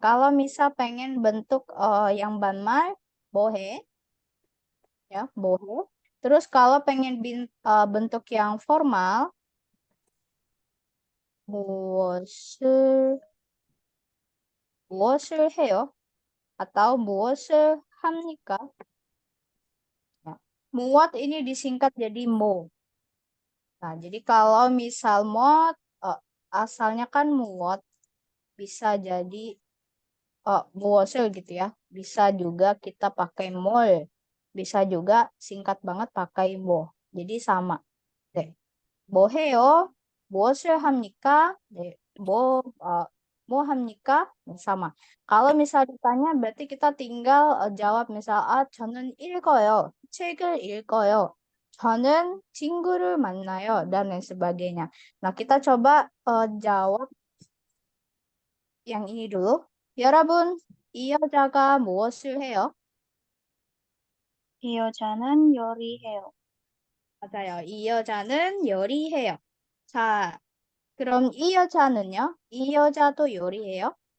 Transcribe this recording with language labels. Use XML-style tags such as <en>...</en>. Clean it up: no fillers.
<id>Kalau misal pengen bentuk yang banmal, bohe, ya, bohe. Terus kalau pengen bentuk yang formal,</id> <ko>무엇을 무엇을 해요? atau 무엇을 합니까?</ko> <id>Ya. Muat ini disingkat jadi mo. Nah, jadi kalau misal mod, asalnya kan muat, bisa jadi muosel gitu ya. Bisa juga kita pakai mol. Bisa juga singkat banget pakai bo. Jadi sama.</id> <ko>네. 뭐 해요? 무엇을 합니까? 네. 뭐 합니까? 네,</ko> <id>sama. Kalau misal ditanya berarti kita tinggal jawab misal</id> <ko>저는 읽어요. 책을 읽어요. 저는 친구를 만나요</ko> <id>dan lain sebagainya. Nah, kita coba jawab yang ini dulu.</id> <ko>여러분, 이 여자가 무엇을 해요? 이 여자는 요리해요. 맞아요. 이 여자는 요리해요. 자, 그럼 이 여자는요? 이 여자도 요리해요?</ko>